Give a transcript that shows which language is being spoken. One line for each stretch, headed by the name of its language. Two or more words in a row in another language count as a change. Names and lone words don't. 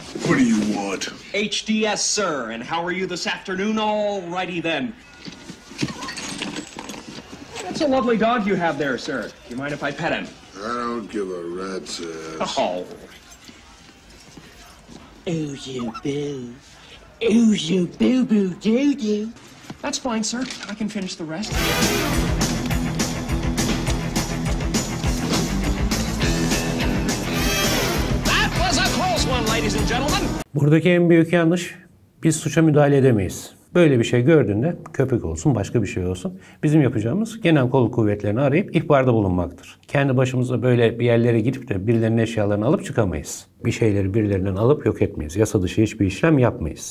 English: What do you want? HDS, sir. And how are you this afternoon? All righty then. That's a lovely dog you have there, sir. Do you mind if I pet him? I don't give a rat's ass. Oh. Ooh, boo. Ooh, boo boo doo doo. That's fine, sir. I can finish the rest. That was a close one, ladies and gentlemen.
Turkish: Buradaki en büyük yanlış, biz suça müdahale edemeyiz. Böyle bir şey gördüğünde köpek olsun, başka bir şey olsun, bizim yapacağımız genel kolluk kuvvetlerini arayıp ihbarda bulunmaktır. Kendi başımıza böyle bir yerlere gidip de birilerinin eşyalarını alıp çıkamayız. Bir şeyleri birilerinden alıp yok etmeyiz. Yasa dışı hiçbir işlem yapmayız.